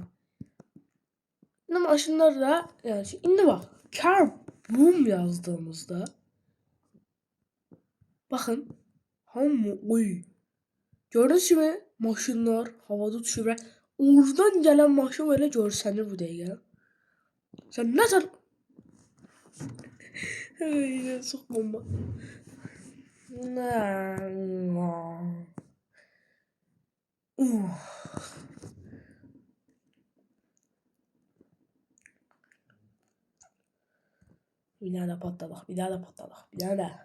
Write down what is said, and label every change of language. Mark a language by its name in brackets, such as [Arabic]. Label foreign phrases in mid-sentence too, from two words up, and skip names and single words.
[Azerbaijani] İndi maşınlarda, yəni indi bax, [English] car boom [Azerbaijani] yazdığımızda baxın, hamı oy. Gördünüz kimi maşınlar havada uçur və oradan gələn maşın elə görsənir bu dəqiqə. Sən nə sən? Ay, çox bomba. [Turkish] Bir daha da patladık, bir daha da patladık, bir daha da.